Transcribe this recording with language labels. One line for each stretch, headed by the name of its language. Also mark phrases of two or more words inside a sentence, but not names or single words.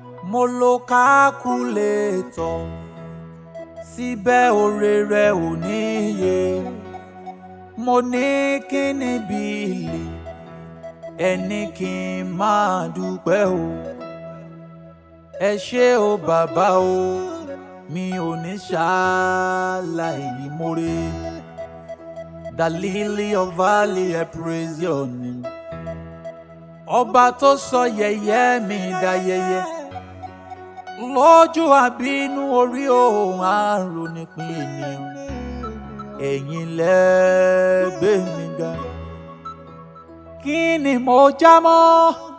Yoruba: Mo lo calculator, síbẹ̀ oore rẹ̀ ò níye. Mo ní kí ni bíìlì, ẹni kí n máa dúpẹ́ o. Ẹ ṣé o bàbá o, mi ò ní ṣàlàyé more.
English: The lily of valley, I praise your name.
Yoruba: Ọba tó sọ yẹ̀yẹ́ mi dayẹyẹ. Lójú àbínú orí òun àrùn nípìn ènìyàn. Ẹ̀yin lẹ gbé mi ga. Kí ni mo já mọ́?